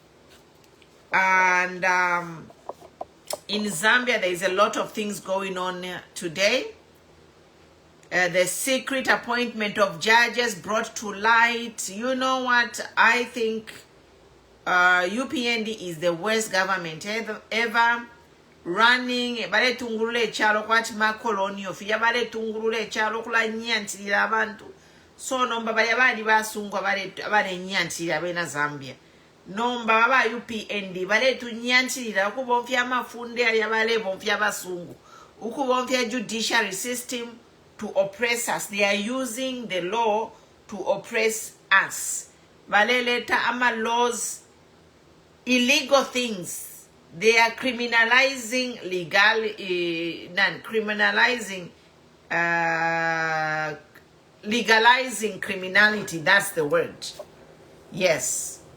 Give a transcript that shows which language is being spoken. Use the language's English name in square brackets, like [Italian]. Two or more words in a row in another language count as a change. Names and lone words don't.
[English] And in Zambia, there is a lot of things going on today. The secret appointment of judges brought to light. You know what? I think UPND is the worst government ever. [Bemba] Running bale tungulule echalo kwati makolonio fiya bale tungulule echalo kula nyantirira abantu so nomba bali basungwa bale nyantirira bena Zambia nomba baba UPND bale tunyantirira ukubonfya mafunde ya bale bonfya basungu ukubonfya [English] judicial system to oppress us. They are using the law to oppress us. [Bemba] Bale leta ama laws, [English] illegal things. They are criminalizing legalizing criminality. That's the word. Yes.